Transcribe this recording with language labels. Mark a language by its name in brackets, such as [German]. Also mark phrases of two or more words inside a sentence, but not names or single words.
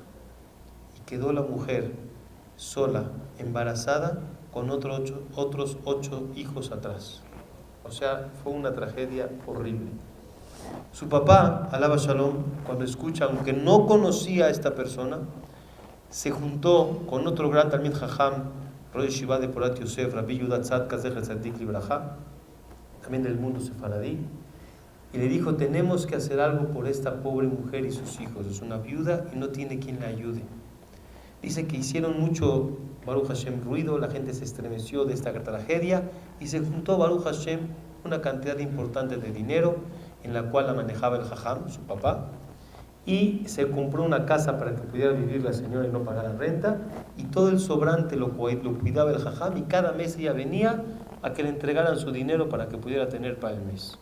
[Spanish] Y quedó la mujer sola, embarazada, con otros 8 hijos atrás. O sea, fue una tragedia horrible. Su papá, [Hebrew] עליו השלום, [Spanish] cuando escucha, aunque no conocía a esta persona, se juntó con otro gran [Hebrew] תלמיד חכם, ראש ישיבה [Spanish] de Porat Yosef, Rabbi Yehuda Tzadka [Hebrew] זכר צדיק לברכה, [Spanish] también del mundo sefaradí, y le dijo, tenemos que hacer algo por esta pobre mujer y sus hijos. Es una viuda y no tiene quien la ayude. Dice que hicieron mucho, [Hebrew] ברוך השם, [Spanish] ruido, la gente se estremeció de esta tragedia y se juntó, [Hebrew] ברוך השם, [Spanish] una cantidad importante de dinero en la cual la manejaba el jajam, su papá, y se compró una casa para que pudiera vivir la señora y no pagara renta, y todo el sobrante lo cuidaba el jajam, y cada mes ella venía a que le entregaran su dinero para que pudiera tener para el mes.